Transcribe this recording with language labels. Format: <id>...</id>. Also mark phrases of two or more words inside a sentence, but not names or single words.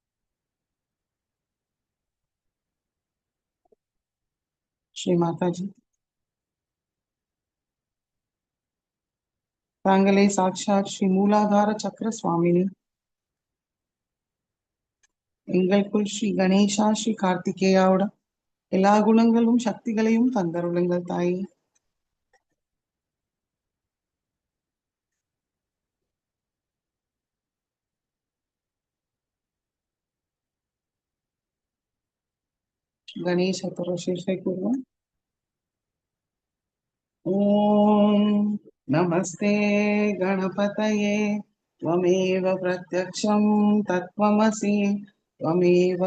<ta>ஸ்ரீ மாதாஜி, தாங்களே சாட்சாத் ஸ்ரீ மூலாதார சக்கர சுவாமினி. எங்களுக்குள் ஸ்ரீ கணேஷா ஸ்ரீ கார்த்திகேயாவோட எல்லா குணங்களும் சக்திகளையும் தந்தருளுங்கள் தாயே.</ta> <sa>गणेश चतुर्शीर्षे कुर्वन्। ॐ नमस्ते गणपतये त्वमेव प्रत्यक्षं तत्त्वमसि त्वमेव</sa>